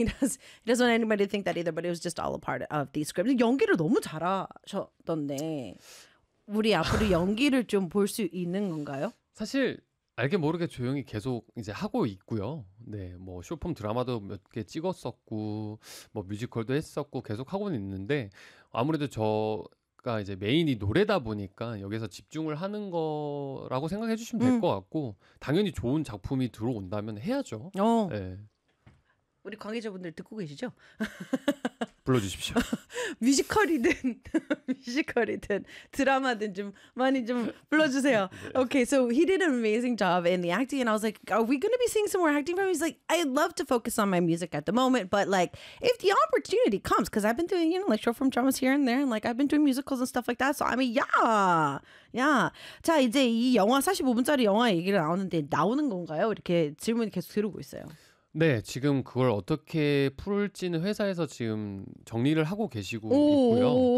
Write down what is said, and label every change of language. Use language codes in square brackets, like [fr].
[en] He doesn't want anybody to think that either, but it was just all a part of the script. [ko] 연기를 너무 잘하셨던데 우리 앞으로 연기를 좀 볼 수 있는 건가요? 사실 알게 모르게 조용히 계속 이제 하고 있고요. 네, 뭐 쇼폼 드라마도 몇 개 찍었었고 뭐 뮤지컬도 했었고 계속 하고는 있는데 아무래도 저가 이제 메인이 노래다 보니까 여기서 집중을 하는 거라고 생각해 주시면 될 것 같고 당연히 좋은 작품이 들어온다면 해야죠. 어. 네. 우리 관계자분들 듣고 계시죠? 불러주십시오. 뮤지컬이든 뮤지컬이든 드라마든 좀 많이 좀 불러주세요. 네. [en] Okay, so he did an amazing job in the acting, and I was like, are we going to be seeing some more acting from him? He's like, I'd love to focus on my music at the moment, but like, if the opportunity comes, because I've been doing, you know, like short form dramas here and there, and like I've been doing musicals and stuff like that. So I mean, yeah. [ko] 자 이제 이 영화 45분짜리 영화 얘기를 나오는데 나오는 건가요? 이렇게 질문 계속 들어오고 있어요. 네, 지금 그걸 어떻게 풀지는 회사에서 지금 정리를 하고 계시고 있고요.